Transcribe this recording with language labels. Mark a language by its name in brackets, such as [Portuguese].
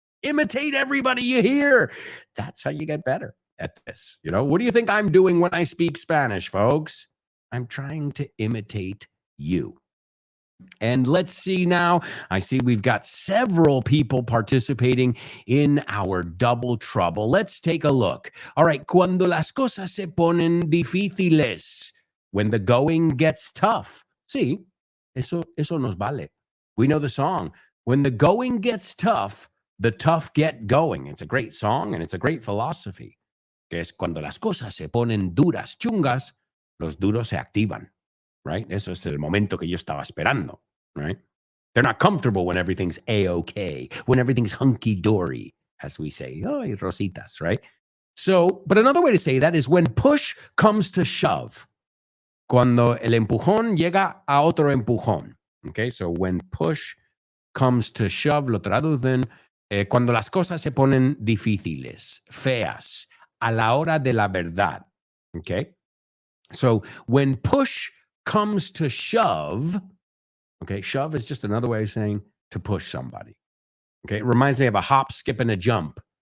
[English] Imitate everybody you hear. That's how you get better at this. You know, what do you think I'm doing when I speak Spanish, folks? I'm trying to imitate you. And let's see now. I see we've got several people participating in our double trouble. Let's take a look. All right. [Spanish] Cuando las cosas se ponen difíciles. [English] When the going gets tough. [Spanish] Sí, eso nos vale. [English] We know the song. When the going gets tough, the tough get going. It's a great song and it's a great philosophy. [Spanish] Que es cuando las cosas se ponen duras, chungas, los duros se activan, right? Eso es el momento que yo estaba esperando, right? [English] They're not comfortable when everything's A-okay, when everything's hunky-dory, as we say. Oh, rositas, right? So, but another way to say that is when push comes to shove. [Spanish] Cuando el empujón llega a otro empujón. Okay, so [English] when push comes to shove, [Spanish] lo traducen, cuando las cosas se ponen difíciles, feas, a la hora de la verdad. [English] Okay? So when push comes to shove, okay, shove is just another way of saying to push somebody. Okay, it reminds me of a hop, skip, and a jump.